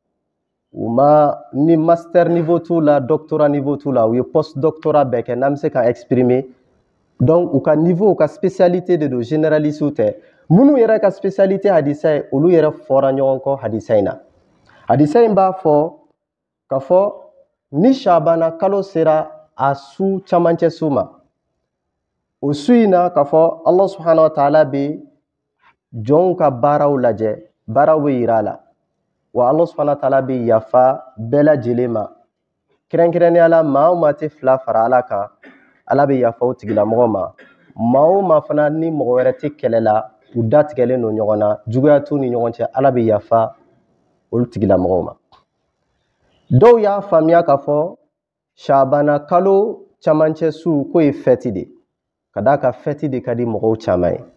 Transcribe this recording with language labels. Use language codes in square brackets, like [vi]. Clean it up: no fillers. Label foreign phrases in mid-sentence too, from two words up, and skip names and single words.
[bm] u ma ni [fr] master niveau [bm] t'u la [fr] doctorat niveau [bm] t'u la u ye [fr] post doctorat [bm] bɛɛ kɛ n'an bɛ se ka [fr] exprimer donc [bm] u ka niveau u ka spécialité de don généraliste tɛ minnu yɛrɛ ka spécialité hadisa ye olu yɛrɛ fɔra ɲɔgɔn kɔ hadisa in na hadisa in b'a fɔ ka fɔ ni shabana kalo sera a su camancɛ su ma o su in na ka fɔ [ar] الله سبحانه وتعالى [bm] bɛ jɔnw ka baaraw lajɛ baaraw bɛ yira a la wa [ar] الله سبحانه وتعالى [bm] bɛ yafa bɛɛ lajɛlen ma kɛrɛnkɛrɛnnenya la maa o maa tɛ fila fara ala kan ala bɛ yafa o tigilamɔgɔ ma maa o maa fana ni mɔgɔ wɛrɛ tɛ kɛlɛ la u datigɛlen don ɲɔgɔn na juguya t'u ni ɲɔgɔn cɛ ala bɛ yafa olu tigilamɔgɔw ma dɔw y'a faamuya k'a fɔ shabana kalo camancɛ su k'o ye fɛti de ka d'a kan fɛti de ka di mɔgɔw caman ye